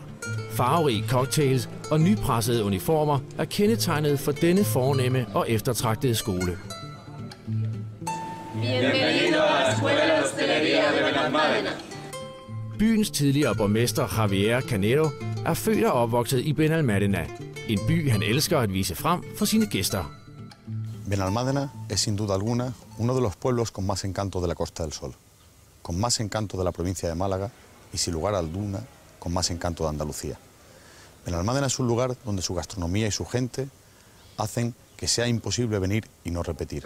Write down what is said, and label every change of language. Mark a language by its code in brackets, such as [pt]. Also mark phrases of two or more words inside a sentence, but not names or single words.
[da] Farverige cocktails og nypressede uniformer er kendetegnet for denne fornemme og eftertragtede skole. Byens tidligere borgmester Javier Canero er født og opvokset i Benalmádena. En by, han elsker at vise frem for sine gæster. [es] Benalmádena es sin duda alguna uno de los pueblos con más encanto de la Costa del Sol, con más encanto de la provincia de Málaga y sin lugar a duda con más encanto de Andalucía. Benalmádena es un lugar donde su gastronomía y su gente hacen que sea imposible venir y no repetir.